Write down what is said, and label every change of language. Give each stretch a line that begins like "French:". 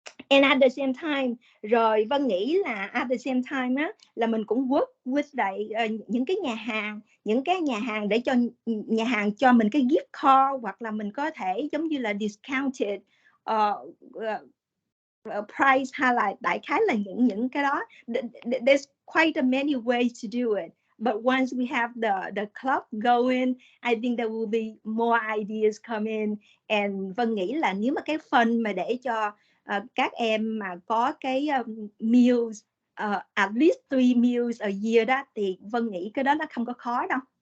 English: And at the same time,
Vietnamese: rồi Vân nghĩ là
English: at the same time
Vietnamese: á, là mình cũng work with lại những cái nhà hàng để cho nhà hàng cho mình cái gift card, hoặc là mình có thể giống như là
English: discounted price,
Vietnamese: hay là đại khái là những cái đó.
English: There's quite a many ways to do it, but once we have the club going, I think there will be more ideas come in.
Vietnamese: And Vân nghĩ là nếu mà cái fund mà để cho các em mà có cái meals,
English: at least 3 meals a year
Vietnamese: đó, thì Vân nghĩ cái đó nó không có khó đâu.